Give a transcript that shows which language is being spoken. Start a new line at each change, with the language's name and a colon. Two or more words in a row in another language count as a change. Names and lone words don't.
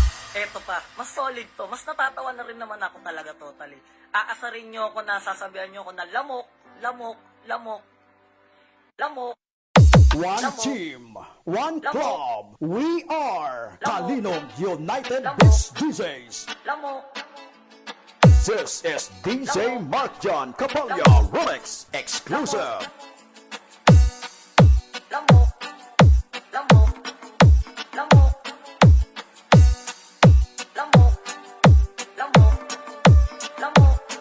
Filipino: Eto pa, mas solid to. Mas natatawa na rin naman ako talaga totally. Aasarin nyo ako na, sasabihan nyo ako na lamok, lamok, lamok, lamok.
English: One
Filipino: Lamok.
English: team, one
Filipino: Lamok.
English: club. We are
Filipino: Lamok.
English: Kalinog United
Filipino: Lamok.
English: Beats DJs.
Filipino: Lamok,
English: This is DJ
Filipino: Lamok.
English: Mark John Capalya
Filipino: Lamok.
English: Remix exclusive.
Filipino: lamok, lamok, lamok, lamok, lamok, lamok,